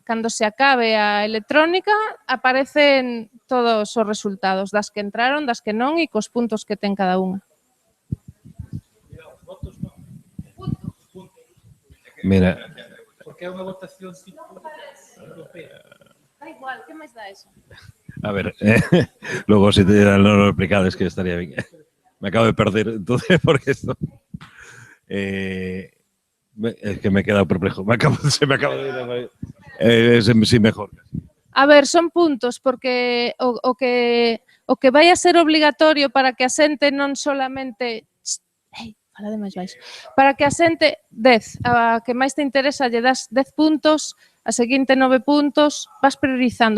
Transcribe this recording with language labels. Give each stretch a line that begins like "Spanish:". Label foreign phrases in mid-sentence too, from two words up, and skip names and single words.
Galician: Cando se acabe a electrónica, aparecen todos os resultados das que entraron, das que non e cos puntos que ten cada unha. Mira, Porque é unha votación tipo europea. Da igual, que máis dá eso?
Spanish: a ver, luego si
Galician: te non lo explicades
Spanish: que estaría bien. Me acabo de perder, entonces, porque esto... es que me he quedado perplejo. Se me acaba de ir. Sí, mejor.
Galician: A ver, son puntos, porque o que vai a ser obligatorio para que a xente non solamente... Fala de máis baixo. Para que a xente 10, a que máis te interesa lle das 10 puntos, a seguinte 9 puntos, vas priorizando.